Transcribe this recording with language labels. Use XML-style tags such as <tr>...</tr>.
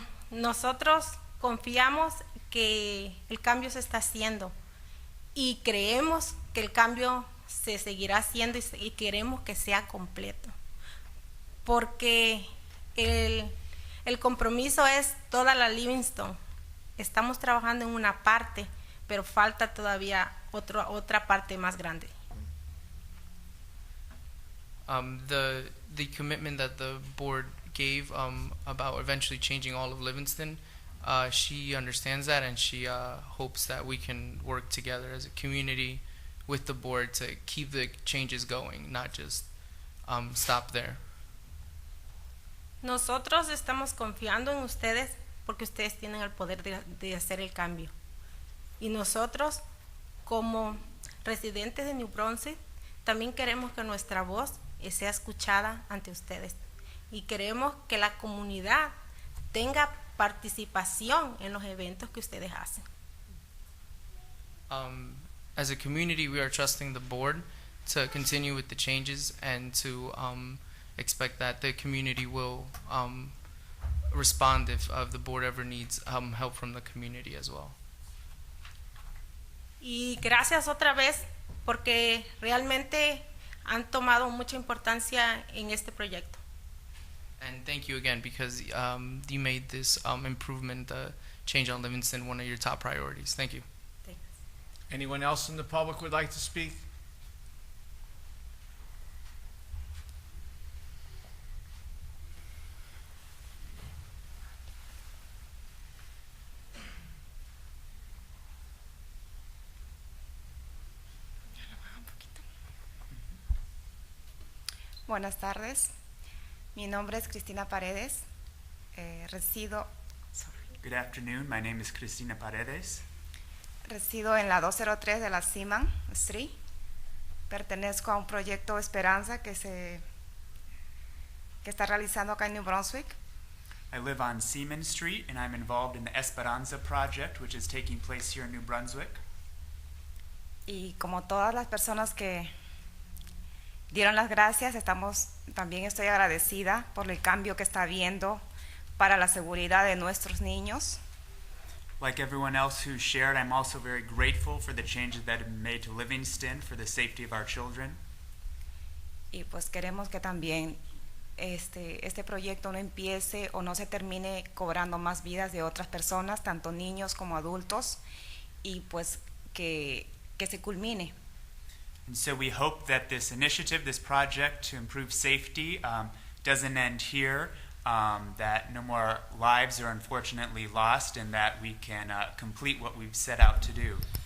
<es>Nosotros confiamos que el cambio se está haciendo y creemos que el cambio se seguirá haciendo y queremos que sea completo, porque el compromiso es toda la Livingston. Estamos trabajando en una parte, pero falta todavía otra parte más grande.</es> <en>The commitment that the board gave about eventually changing all of Livingston, she understands that, and she hopes that we can work together as a community with the board to keep the changes going, not just stop there.</en> <es>Nosotros estamos confiando en ustedes porque ustedes tienen el poder de hacer el cambio. Y nosotros, como residentes de New Brunswick, también queremos que nuestra voz sea escuchada ante ustedes. Y queremos que la comunidad tenga participación en los eventos que ustedes hacen.</es> <en>As a community, we are trusting the board to continue with the changes and to expect that the community will respond if the board ever needs help from the community as well.</en> <es>Y gracias otra vez porque realmente han tomado mucha importancia en este proyecto.</es> <en>And thank you again because you made this improvement, change on Livingston, one of your top priorities. Thank you. Thanks. Anyone else in the public would like to speak?</en> <es>Buenas tardes. Mi nombre es Cristina Paredes.</es> <en>Good afternoon. My name is Cristina Paredes.</en> <es>Resido en la 203 de la Seaman Street. Pertenezco a un proyecto Esperanza que está realizando acá en New Brunswick.</es> <en>I live on Seaman Street, and I'm involved in the Esperanza project, which is taking place here in New Brunswick.</en> <es>Y como todas las personas que dieron las gracias, también estoy agradecida por el cambio que está habiendo para la seguridad de nuestros niños.</es> <en>Like everyone else who shared, I'm also very grateful for the changes that have been made to Livingston for the safety of our children.</en> <es>Y pues queremos que también este proyecto no empiece o no se termine cobrando más vidas de otras personas, tanto niños como adultos, y pues que se culmine.</es> <en>And so we hope that this initiative, this project to improve safety, doesn't end here, that no more lives are unfortunately lost, and that we can complete what we've set out to do.</en>